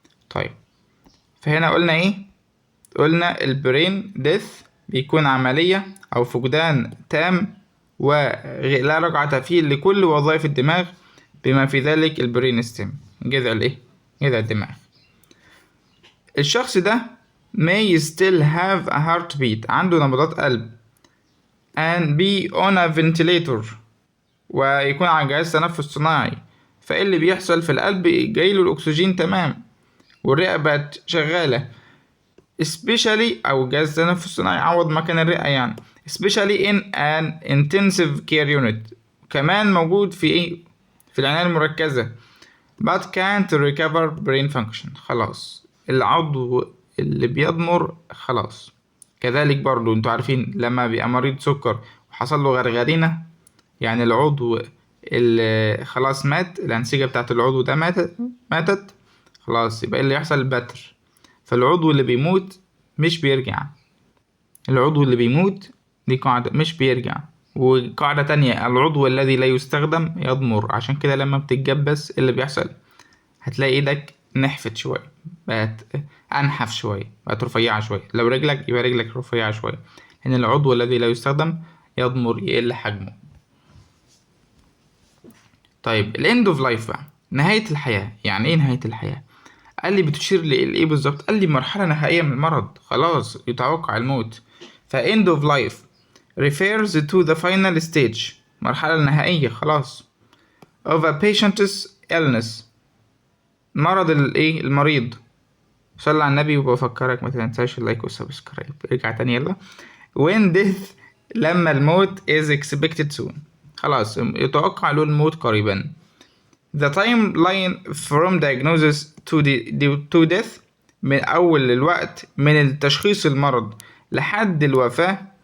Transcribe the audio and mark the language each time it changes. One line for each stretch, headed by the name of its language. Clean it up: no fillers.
Arabic: طيب، فهنا قلنا ايه؟ قلنا البرين ديث بيكون عملية او فقدان تام ولا رجعة فيه لكل وظائف الدماغ بما في ذلك البرين ستيم، جذع الدماغ.
English: الشخص ده may still have a heartbeat،
Arabic: عنده نبضات قلب،
English: and be on a ventilator،
Arabic: ويكون على جهاز تنفس صناعي. فايه اللي بيحصل في القلب؟ جايله الاكسجين تمام والرئة بقت شغالة especially أو جهاز تنفس صناعي عوض مكان الرئة يعني
English: especially in an intensive care unit.
Arabic: كمان موجود في ايه؟ في العناية المركزة.
English: but can't recover brain function.
Arabic: خلاص العضو اللي بيضمر خلاص. كذلك برضو انتوا عارفين لما بيبقى مريض سكر وحصل له غرغرينة، يعني العضو اللي خلاص مات، الأنسجة بتاعت العضو ده ماتت خلاص، يبقى اللي يحصل البتر. فالعضو اللي بيموت مش بيرجع. العضو اللي بيموت دي قاعدة مش بيرجع. وقاعدة تانية، العضو الذي لا يستخدم يضمر. عشان كده لما بتتجبس اللي بيحصل هتلاقي ايدك نحفت شوية، بقت انحف شوية، بقت رفيعة شوية. لو رجلك يبقى رجلك رفيعة شوية، لأن العضو الذي لا يستخدم يضمر، يقل حجمه. طيب الاند اوف لايف بقى، نهاية الحياة. يعني ايه نهاية الحياة؟ قال لي بتشير لإيه بالظبط؟ قال لي مرحلة نهائية من المرض، خلاص يتوقع الموت.
English: end of life refers to the final stage،
Arabic: مرحلة نهائية خلاص
English: of a patient's illness،
Arabic: مرض المريض. صلى على النبي وبفكرك ما تنساش اللايك والسبسكرايب. ارجع تاني يلا.
English: when death،
Arabic: لما الموت
English: is expected soon،
Arabic: خلاص يتوقع له الموت قريبا.
English: the timeline from diagnosis to death،
Arabic: من أول الوقت من التشخيص المرض لحد الوفاة.